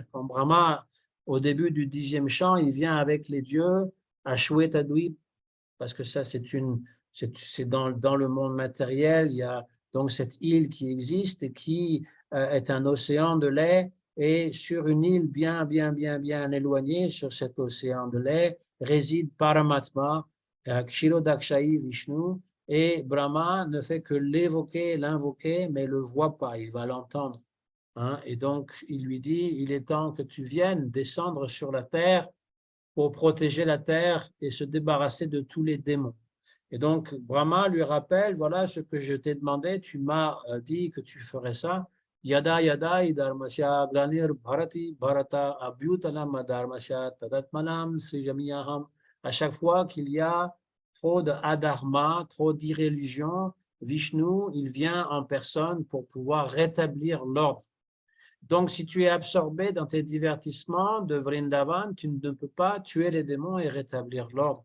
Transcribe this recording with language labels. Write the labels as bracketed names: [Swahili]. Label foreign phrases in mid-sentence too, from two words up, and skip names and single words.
[French] Quand Brahma, au début du 10e chant, il vient avec les dieux à Shwetadvip, parce que ça, c'est dans le monde matériel, il y a donc cette île qui existe et qui est un océan de lait, et sur une île bien éloignée, sur cet océan de lait, réside Paramatma, Kshirodakshayi Vishnu, et Brahma ne fait que l'évoquer, l'invoquer, mais ne le voit pas, il va l'entendre. Hein, et donc, il lui dit, il est temps que tu viennes descendre sur la terre pour protéger la terre et se débarrasser de tous les démons. Et donc, Brahma lui rappelle, voilà ce que je t'ai demandé, tu m'as dit que tu ferais ça. [Sanskrit] Yada yada idharmasya glanir bharati bharata abhyutanam adharmasya tadatmanam srijamiyaham. [French] À chaque fois qu'il y a trop d'adharma, trop d'irréligion, Vishnu, il vient en personne pour pouvoir rétablir l'ordre. Donc, si tu es absorbé dans tes divertissements de Vrindavan, tu ne peux pas tuer les démons et rétablir l'ordre.